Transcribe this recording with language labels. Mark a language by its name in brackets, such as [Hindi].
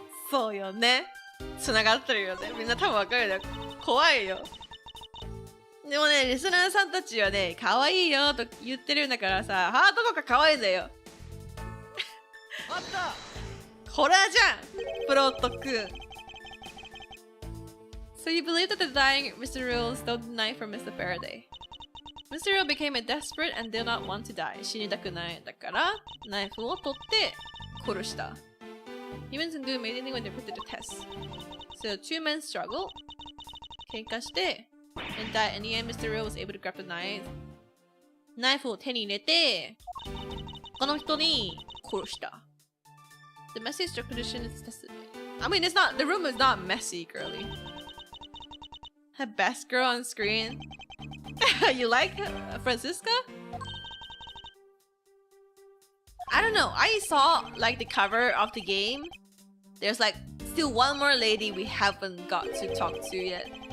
[Japanese] そうよね。繋がってるよね。みんな多分わかるよね。怖いよ。でもね、リスナーさんたちはね、可愛いよと言ってるんだからさ、ハートとか可愛いんだよ。あったホラーじゃんプロトくん。 [English] So you believe that the dying Mr. Rill stole the knife from Mr. Faraday. Mr. Rill became a desperate and did not want to die. [Japanese] 死にたくない。だから、ナイフを取って殺した。 [English] Humans can do amazingly when they're put to the test. So 2 men struggle. [Japanese] 喧嘩して [English] and that in the end Mr. Real was able to grab the knife. [Japanese] ナイフを手に入れてこの人に殺した。 [English] The messy structure condition is tested. I mean, it's not. The room is not messy, girly. Her best girl on screen. You like Francisca? I don't know. I saw like the cover of the game. There's like still one more lady we haven't got to talk to yet.